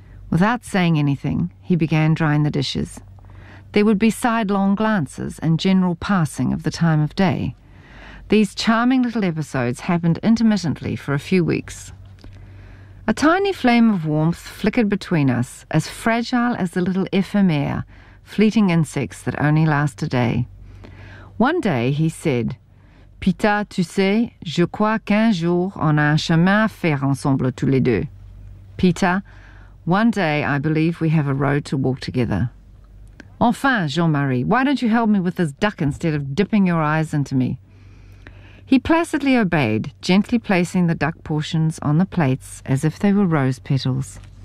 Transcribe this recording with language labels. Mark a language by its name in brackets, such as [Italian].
[English] Without saying anything, he began drying the dishes. There would be sidelong glances and general passing of the time of day. These charming little episodes happened intermittently for a few weeks. A tiny flame of warmth flickered between us, as fragile as the little ephemera, fleeting insects that only last a day. One day he said, [French] "Pita, tu sais, je crois qu'un jour on a un chemin à faire ensemble tous les deux." [English] Pita, one day I believe we have a road to walk together. Enfin, Jean-Marie, why don't you help me with this duck instead of dipping your eyes into me? He placidly obeyed, gently placing the duck portions on the plates as if they were rose petals.